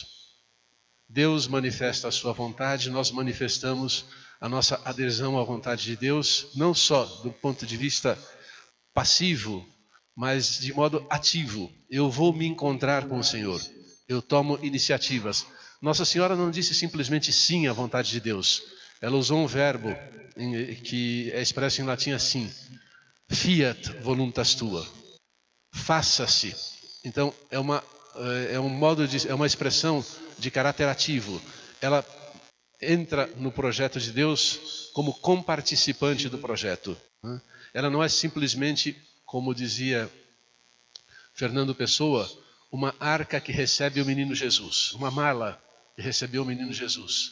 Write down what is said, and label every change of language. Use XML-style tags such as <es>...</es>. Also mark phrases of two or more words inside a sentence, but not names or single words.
<pt>Deus manifesta a sua vontade, nós manifestamos a nossa adesão à vontade de Deus, não só do ponto de vista passivo, mas de modo ativo. Eu vou me encontrar com o Senhor. Eu tomo iniciativas. Nossa Senhora não disse simplesmente sim à vontade de Deus. Ela usou um verbo que é expresso em latim assim:</pt> <la>fiat voluntas tua.</la> <pt>Faça-se. Então é uma expressão de caráter ativo. Ela entra no projeto de Deus como comparticipante do projeto. Ela não é simplesmente, como dizia Fernando Pessoa, uma arca que recebe o menino Jesus, uma mala que recebeu o menino Jesus.</pt>